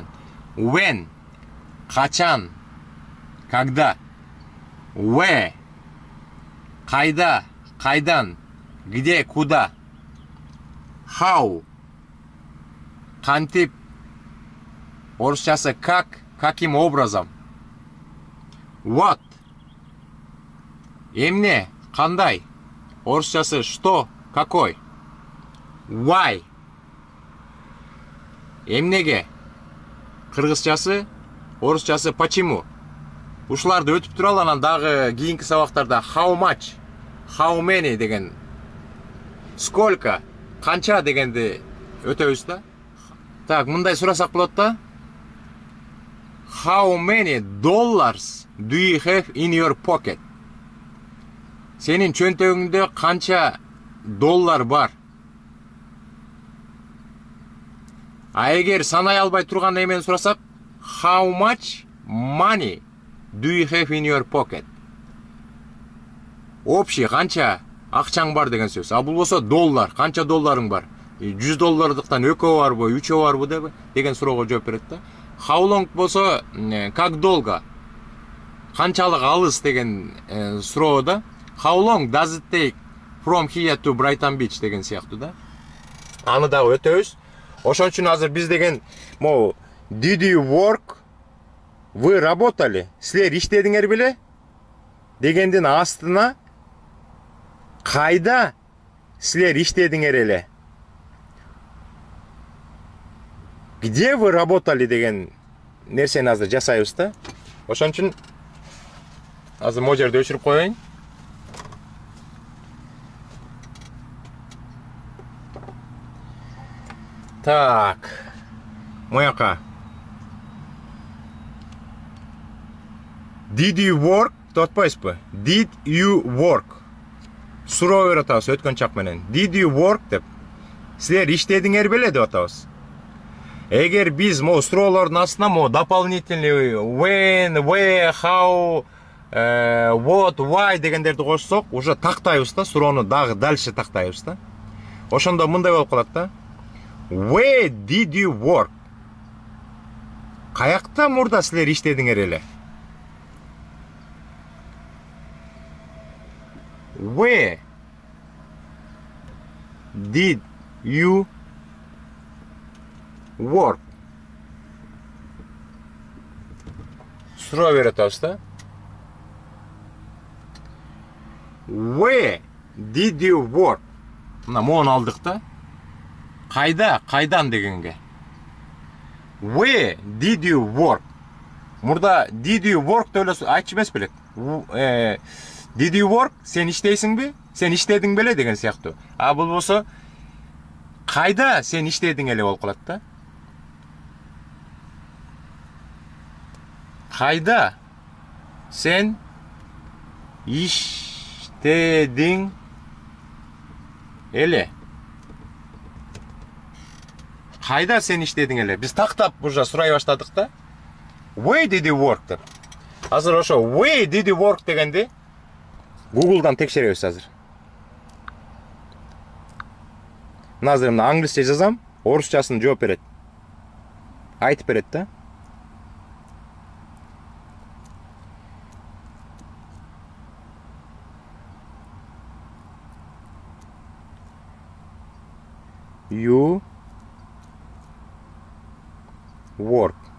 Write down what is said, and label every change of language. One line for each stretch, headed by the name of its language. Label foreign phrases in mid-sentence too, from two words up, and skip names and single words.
English: When. Качан. Когда.
Kyrgyz: Where. Кайда, кайдан.
Russian: Где, куда. How.
Kyrgyz: Кантип. Орусчасы
Russian: как, каким образом.
English: What.
Kyrgyz: Эмне, кандай. Орусчасы
Russian: что, какой.
English: Why.
Kyrgyz: Эмнеге. Кыргызчасы, орусчасы почему. Ушуларды өтүп туралы, анан дагы кийинки сабактарда
English: how much, how many
Kyrgyz: деген,
Russian: сколько, канча
Kyrgyz: дегенди өтөбүз да. Так, мындай сурасак болот да.
English: How many dollars do you have in your pocket?
Kyrgyz: Сенин чөнтөгүңдө канча доллар бар? Эгер санай албай турган эмени сурасак,
English: how much money do you have in your pocket?
Kyrgyz: Общий канча акчаң бар деген сөз. Бул болсо доллар, канча долларың бар? 100 доллардыктан экөө барбы, үчөө барбы деген суроого жооп берет да.
English: How long
Kyrgyz: болсо
Russian: как долго?
Kyrgyz: Канчалык алыс деген суроо да.
English: How long does it take from here to Brighton Beach
Kyrgyz: деген сыяктуу да. Аны дагы өтөбүз. Ошон үчүн азыр биз деген
English: did you work?
Russian: Вы работали?
Kyrgyz: Силер иштедиңер беле? Дегендин астына кайда силер иштедиңер эле?
Russian: Где вы работали
Kyrgyz: деген нерсени азыр жасайбыз да. Ошон үчүн Azır mo жерде өчүрүп коеюн. Так. Мояка.
English: Did you work? Тотпайсызбы? Did you work?
Kyrgyz: Суроо берип атабыз өткөн чак менен.
English: Did you work
Kyrgyz: деп. Силер иштедиңер беле деп атабыз. Эгер биз мо суроолордун астына мо дополнительный
English: when, where, how, what, why
Kyrgyz: дегендерди кошсок, уже тактайбыз да, суроону дагы дальше тактайбыз да. Ошондо мындай болуп калат да.
English: Where did you work?
Kyrgyz: Каякта мурда силер иштедиңер эле?
English: Where did you work?
Kyrgyz: Суроо берип атабыз да.
English: Where did you work?
Kyrgyz: Мына мону алдык да. Кайда, кайдан дегенге.
English: Where did you work?
Kyrgyz: Мурда
English: did you work
Kyrgyz: деп эле айтчу эмес белек.
English: Did you work?
Kyrgyz: Сен иштейсиңби? Сен иштедиң беле деген сыяктуу. А бул болсо кайда сен иштедиң эле болуп калат да. Кайда сен иштедиң эле? Кайда сен иштедиң эле? Биз тактап уже сурай баштадык да.
English: Where did you work
Kyrgyz: деп. Азыр ошо
English: where did you work
Kyrgyz: дегенди Google'dan tekşerебиз азыр. Мына азыр мына англисче жазам, орусчасын жооп берет. Айтып берет да.
English: You work.